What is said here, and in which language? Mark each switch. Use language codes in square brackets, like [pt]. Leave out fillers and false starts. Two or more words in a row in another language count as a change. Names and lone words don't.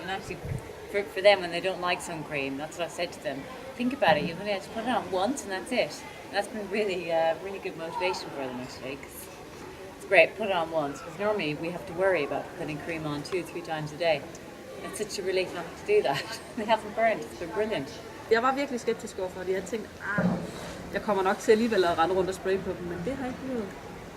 [en] And actually, for them, when they don't like sun cream, that's what I said to them. Think about it. You've only had to put it on once, and that's it. And that's been really, really good motivation for them, actually. 'Cause it's great. Put it on once. Because normally we have to worry about putting cream on 2-3 times a day. It's such a relief not to do that. They haven't burned. It's been brilliant. [da] Jeg var virkelig skeptisk overfor det. Jeg tænkte, jeg kommer nok til alligevel at rende rundt og spraye på dem, men det har ikke gjort.